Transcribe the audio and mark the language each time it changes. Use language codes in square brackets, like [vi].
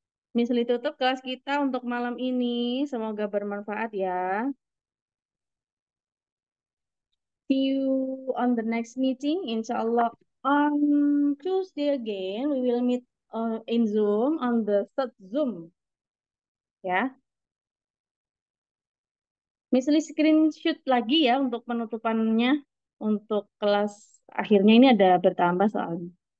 [id] Misal tutup kelas kita untuk malam ini. Semoga bermanfaat ya. [en] See you on the next meeting. Inshallah on Tuesday again. We will meet in Zoom on the third Zoom. [id] Ya. Misal screenshot lagi ya untuk penutupannya. Untuk kelas akhirnya ini ada bertambah soalnya.